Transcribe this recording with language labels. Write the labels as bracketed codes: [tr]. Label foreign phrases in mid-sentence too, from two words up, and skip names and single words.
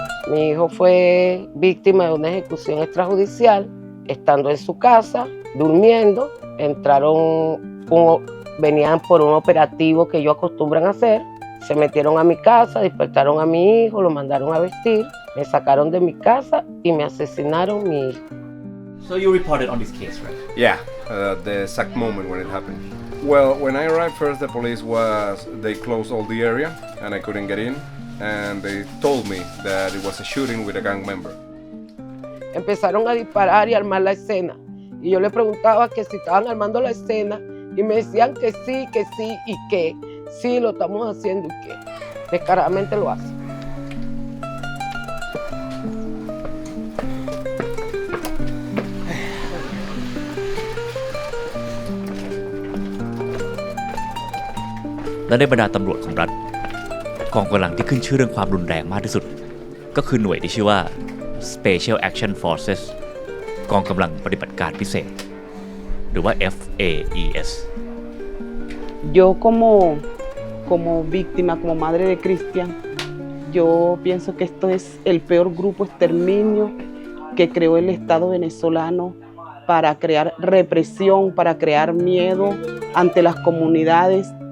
[es] Mi hijo fue víctima de una ejecución extrajudicial, estando en su casa, durmiendo, venían por un operativo que ellos acostumbran a hacer, se metieron a mi casa, despertaron a mi hijo, lo mandaron a vestir, me sacaron de mi casa y me asesinaron mi hijo. [en] So you reported on this case, right? Yeah, the exact moment when it happened. Well, when I arrived first, the police they closed all the area and I couldn't get in, and they told me that it was a shooting with a gang member. [es] Empezaron a disparar y armar la escena. Y yo le preguntaba que si estaban armando la escena y me decían que sí y que sí lo estamos haciendo y que descaradamente lo hacen. [th] และในบรรดาตำรวจของรัฐกองกำลังที่ขึ้นชื่อเรื่องความรุนแรงมากที่สุดก็คือหน่วยที่ชื่อว่า Special Action Forces กองกำลังปฏิบัติการพิเศษหรือว่า FAES. [es] Yo como víctima, como madre de Cristian, yo pienso que esto es el peor grupo exterminio que creó el Estado venezolano para crear represión, para crear miedo ante las comunidades.